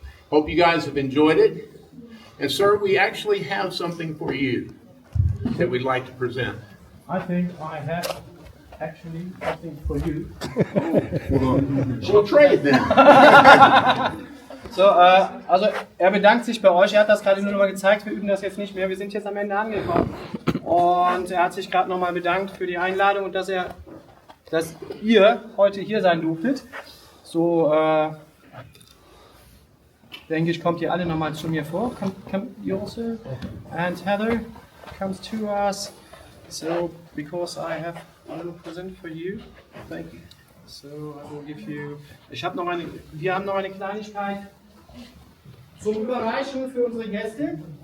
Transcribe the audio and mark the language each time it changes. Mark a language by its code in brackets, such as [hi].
[en] Hope you guys have enjoyed it. And sir, we actually have something for you that we'd like to present. I think I have actually something for you. We'll trade then. [de] So, also er bedankt sich bei euch, er hat das gerade nur noch mal gezeigt, wir üben das jetzt nicht mehr, wir sind jetzt am Ende angekommen. Und er hat sich gerade noch mal bedankt für die Einladung und dass ihr heute hier sein durftet. So, denke ich, kommt ihr alle noch mal zu mir vor. [en] Come you also? And Heather comes to us. So, because I have a little present for you. Thank you. So, I will give you... [de] Wir haben noch eine Kleinigkeit zum Überreichen für unsere Gäste.